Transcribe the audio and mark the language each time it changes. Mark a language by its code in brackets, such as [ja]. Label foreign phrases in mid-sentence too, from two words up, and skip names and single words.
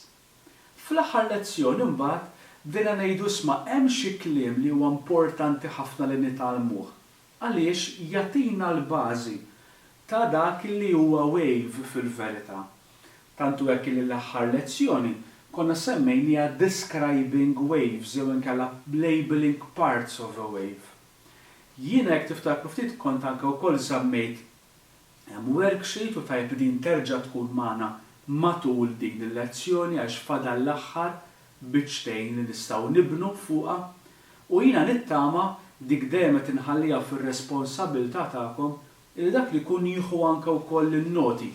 [mt] Fl-aħħar lezzjoni mbagħad bdejna ngħidu isma' hemm xi kliem li huwa importanti ħafna li nitgħallmuh għaliex jagħtina l-bażi ta' dak li huwa wave fil-verità. Tantu hekk li l-aħħar lezzjoni konna semmejnija [en] describing waves [mt] jew inkella [en] labeling parts of a wave. [mt] Jiena jekk tiftakru ftit kont anke wkoll żammejt worksheet u tajb din terġa' tkun magħna matul din il-lezzjoni għax fadal l-aħħar biċċtejn li nistgħu nibnu fuqha u jiena nittama dik dejjem qed inħallija fir-responsabbiltà tagħkom li dak li jkun jieħu anke wkoll in-noti.